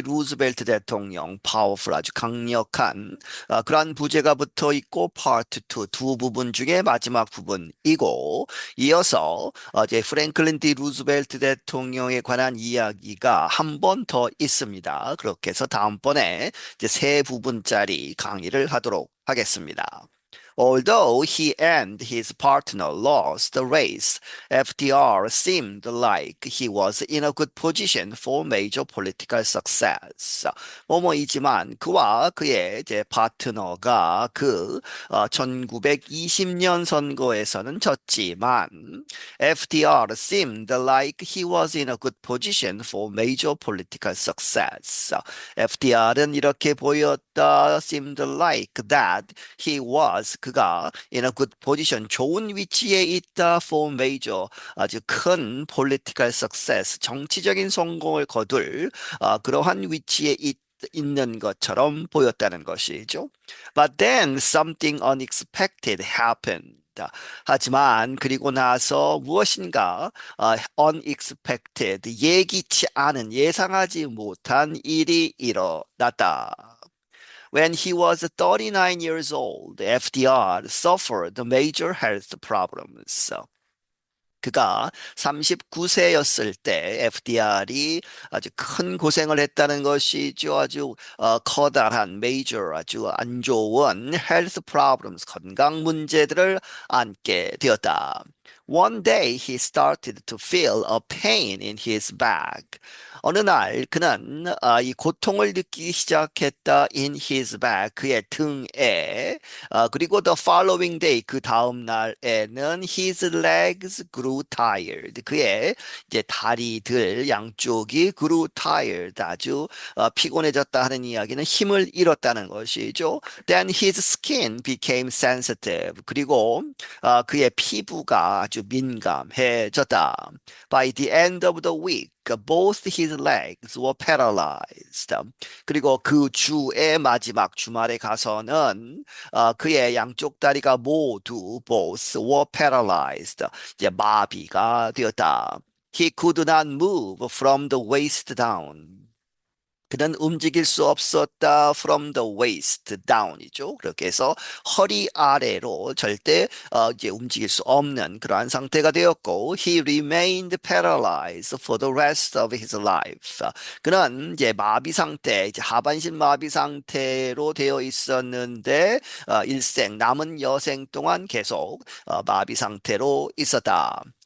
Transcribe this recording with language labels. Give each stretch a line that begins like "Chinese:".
Korean: 루즈벨트 대통령 Powerful 아주 강력한 그러한 부제가 붙어 있고 Part 2 두 부분 중에 마지막 부분이고 이어서 이제 프랭클린 D. 루즈벨트 대통령에 관한 이야기가 한 번 더 있습니다. 그렇게 해서 다음번에 이제 세 부분짜리 강의를 하도록 하겠습니다.
English: Although he and his partner lost the race, FDR seemed like he was in a good position for major political success.
Korean: 뭐뭐이지만 그와 그의 이제 파트너가 1920년 선거에서는 졌지만
English: FDR seemed like he was in a good position for major political success.
Korean: FDR은 이렇게 보였다.
English: seemed like that he was
Korean: 그가
English: in a good position
Korean: 좋은 위치에 있다
English: for major
Korean: 아주 큰
English: political success
Korean: 정치적인 성공을 거둘 그러한 위치에 있는 것처럼 보였다는 것이죠.
English: But then something unexpected happened.
Korean: 하지만 그리고 나서 무엇인가 unexpected 예기치 않은 예상하지 못한 일이 일어났다.
English: When he was 39 years old, FDR suffered major health problems.
Korean: 그가 39세였을 때 FDR이 아주 큰 고생을 했다는 것이죠. 아주 커다란 major 아주 안 좋은
English: health problems
Korean: 건강 문제들을 안게 되었다.
English: One day he started to feel a pain in his back.
Korean: 어느 날 그는 이 고통을 느끼기 시작했다
English: in his back
Korean: 그의 등에 그리고
English: the following day
Korean: 그 다음 날에는
English: his legs grew tired
Korean: 그의 이제 다리들 양쪽이
English: grew tired
Korean: 아주 피곤해졌다 하는 이야기는 힘을 잃었다는 것이죠.
English: Then his skin became sensitive
Korean: 그리고 그의 피부가 아주 민감해졌다.
English: By the end of the week both his legs were paralyzed.
Korean: 그리고 그 주의 마지막 주말에 가서는 그의 양쪽 다리가 모두
English: both were paralyzed.
Korean: 이제 마비가 되었다.
English: He could not move from the waist down.
Korean: 그는 움직일 수 없었다.
English: From the waist down이죠.
Korean: 그렇게 해서 허리 아래로 절대 이제 움직일 수 없는 그러한 상태가 되었고,
English: he remained paralyzed for the rest of his life.
Korean: 그는 이제 마비 상태, 이제 하반신 마비 상태로 되어 있었는데, 일생 남은 여생 동안 계속 마비 상태로 있었다.